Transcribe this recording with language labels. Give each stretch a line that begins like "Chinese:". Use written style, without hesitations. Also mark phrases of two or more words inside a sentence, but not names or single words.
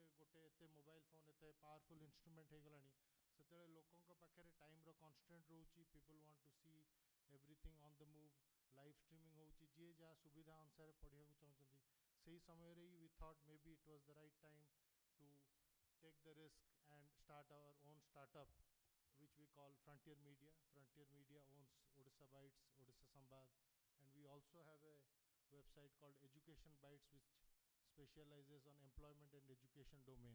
Odia: ଗୋଟେ ଏତେ
English: mobile phone ଏତେ powerful instrument
Odia: ହେଇଗଲାଣି ସେତେବେଳେ ଲୋକଙ୍କ ପାଖରେ
English: time-ର constraint ରହୁଛି people want to see everything on the move live streaming
Odia: ହେଉଛି ଯିଏ ଯାହା ସୁବିଧା ଅନୁସାରେ ପଢ଼ିବାକୁ ଚାହୁଁଛନ୍ତି ସେହି ସମୟରେ ହିଁ
English: we thought maybe it was the right time to take the risk and start our own startup, which we call Frontier Media. Frontier Media owns Odisha Bytes, Odisha Sambad, and we also have a website called Education Bytes, which specializes on employment and education domain.